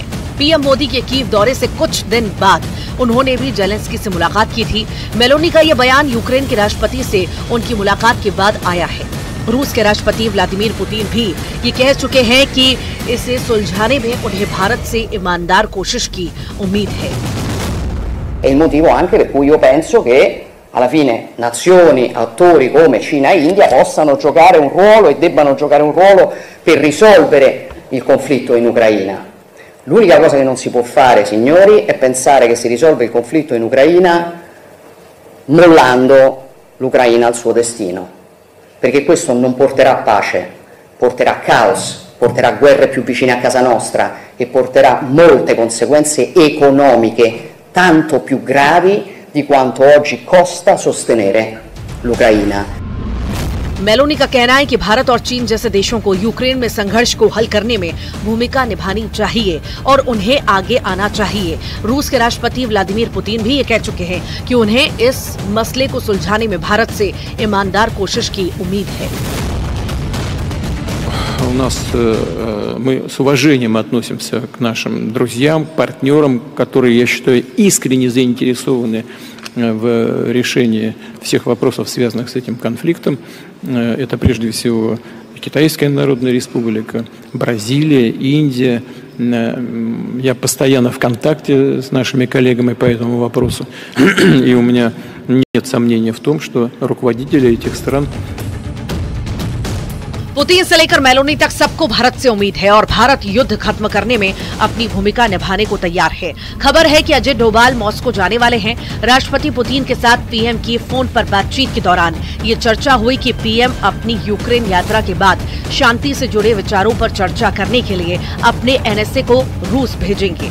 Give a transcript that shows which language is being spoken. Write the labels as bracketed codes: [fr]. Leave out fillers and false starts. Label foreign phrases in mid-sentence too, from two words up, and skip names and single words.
[hi] पीएम मोदी के कीव दौरे से कुछ दिन बाद उन्होंने भी जेलेंस्की से मुलाकात की थी। मेलोनी का ये बयान यूक्रेन के राष्ट्रपति से उनकी मुलाकात के बाद आया है। रूस के राष्ट्रपति व्लादिमीर पुतिन भी ये कह चुके हैं कि इसे सुलझाने में उन्हें भारत से ईमानदार कोशिश की उम्मीद है। [it] È il motivo anche per cui io penso che alla fine nazioni, attori come Cina e India possano giocare un ruolo e debbano giocare un ruolo per risolvere il conflitto in Ucraina. L'unica cosa che non si può fare, signori, è pensare che si risolve il conflitto in Ucraina mollando l'Ucraina al suo destino, perché questo non porterà pace, porterà caos, porterà guerre più vicine a casa nostra e porterà molte conseguenze economiche tanto più gravi di quanto oggi costa sostenere l'Ucraina. [hi] मेलोनी का कहना है कि भारत और चीन जैसे देशों को यूक्रेन में संघर्ष को हल करने में भूमिका निभानी चाहिए और उन्हें आगे आना चाहिए। रूस के राष्ट्रपति व्लादिमीर पुतिन भी ये कह चुके हैं कि उन्हें इस मसले को सुलझाने में भारत से ईमानदार कोशिश की उम्मीद है। [ru] Мы с уважением относимся к нашим друзьям, партнерам, которые, я считаю, искренне заинтересованы в решении всех вопросов, связанных с этим конфликтом. Это прежде всего Китайская Народная Республика, Бразилия, Индия. Я постоянно в контакте с нашими коллегами по этому вопросу. И у меня нет сомнения в том, что руководители этих стран [hi] पुतिन से लेकर मेलोनी तक सबको भारत से उम्मीद है और भारत युद्ध खत्म करने में अपनी भूमिका निभाने को तैयार है। खबर है कि अजीत डोभाल मॉस्को जाने वाले हैं। राष्ट्रपति पुतिन के साथ पीएम की फोन पर बातचीत के दौरान ये चर्चा हुई कि पीएम अपनी यूक्रेन यात्रा के बाद शांति से जुड़े विचारों पर चर्चा करने के लिए अपने एनएसए को रूस भेजेंगे।